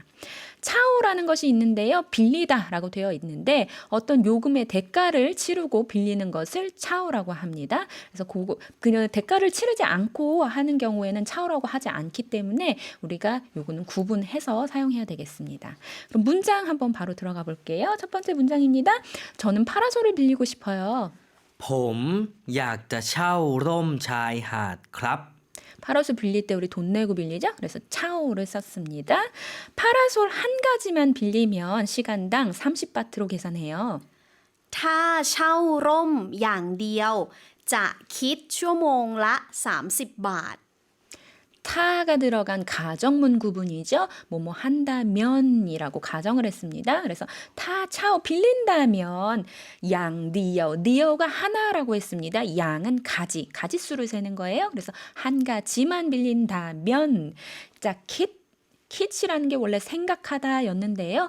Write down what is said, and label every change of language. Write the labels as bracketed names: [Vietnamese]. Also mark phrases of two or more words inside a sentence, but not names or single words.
[Korean] 차오라는 것이 있는데요. 빌리다라고 되어 있는데 어떤 요금의 대가를 치르고 빌리는 것을 차오라고 합니다. 그래서 그냥 대가를 치르지 않고 하는 경우에는 차오라고 하지 않기 때문에 우리가 요거는 구분해서 사용해야 되겠습니다. 그럼 문장 한번 바로 들어가 볼게요. 첫 번째 문장입니다. 저는 파라솔을 빌리고 싶어요. [Thai] ผมอยากจะเช่าร่มชายหาดครับ [Korean] 파라솔 빌릴 때 우리 돈 내고 빌리죠? 그래서 차오를 썼습니다. 파라솔 한 가지만 빌리면 시간당 30바트로 계산해요. [Thai] ถ้าเช่าร่มอย่างเดียวจะคิดชั่วโมงละ30 บาท [Korean] 타가 들어간 가정문 구분이죠. 뭐뭐 한다면이라고 가정을 했습니다. 그래서 [Thai] ถ้าเช่า [Korean] 빌린다면 [Thai] อย่างเดียว [Korean] 디어가 하나라고 했습니다. 양은 가지수를 세는 거예요. 그래서 한 가지만 빌린다면 [Thai] จะคิด [Korean] 이라는 게 원래 생각하다였는데요.